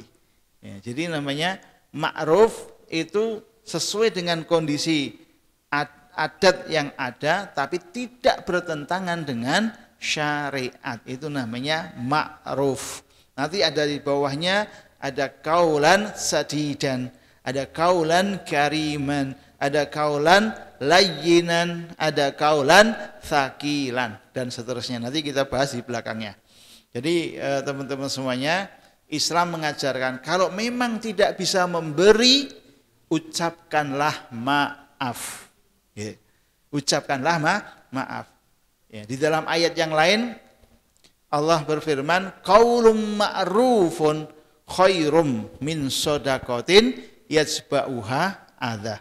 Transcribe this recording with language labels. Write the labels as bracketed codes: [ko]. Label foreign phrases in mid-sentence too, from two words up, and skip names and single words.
[id] Ya, jadi namanya ma'ruf itu sesuai dengan kondisi adat yang ada tapi tidak bertentangan dengan syariat, itu namanya ma'ruf. Nanti ada di bawahnya ada [ar] قولا سديدا, [id] ada [ar] قولا كريما, [id] ada [ar] قولا لينا, [id] ada [ar] قولا ثقيلا [id] dan seterusnya. Nanti kita bahas di belakangnya. Jadi teman-teman semuanya, Islam mengajarkan kalau memang tidak bisa memberi, ucapkanlah maaf. Ya. Ucapkanlah maaf. Ya. Di dalam ayat yang lain Allah berfirman, [ar] قول معروف خير من صدقة يتبعها أذى.